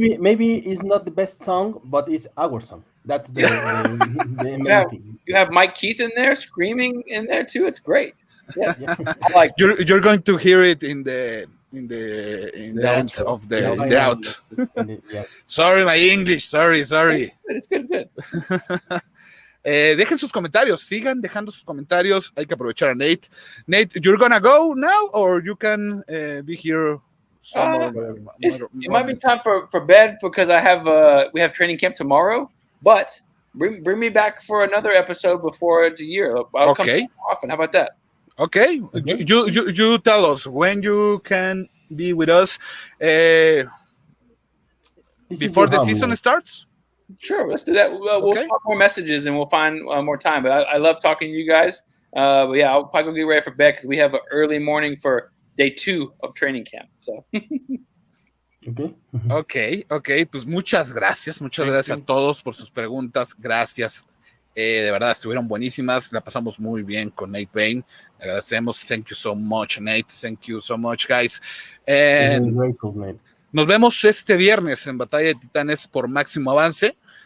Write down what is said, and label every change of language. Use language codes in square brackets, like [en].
[en] Maybe it's not the best song, but it's our song. That's the main thing. You have Mike Keith in there screaming in there too. It's great. Yeah, I like it. You're going to hear it in the end of the out. Yeah. Sorry, my English. Sorry. It's good. [es] Dejen sus comentarios, sigan dejando sus comentarios. Hay que aprovechar a Nate. [en] Nate, you're gonna go now, or you can be here. It might be time for bed because we have training camp tomorrow. But bring me back for another episode before the year. I'll come often. How about that? Okay. You tell us when you can be with us before the season starts. Sure, let's do that. We'll swap more messages and we'll find more time. But I love talking to you guys. But yeah, I'll probably go get ready for bed because we have an early morning for day 2 of training camp. So. Okay. [es] Pues muchas gracias a todos por sus preguntas. Gracias. De verdad, estuvieron buenísimas. La pasamos muy bien con Nate Bain. Le agradecemos. [en] Thank you so much, Nate. Thank you so much, guys. And Grateful, man. [es] nos vemos este viernes en Batalla de Titanes por Máximo Avance.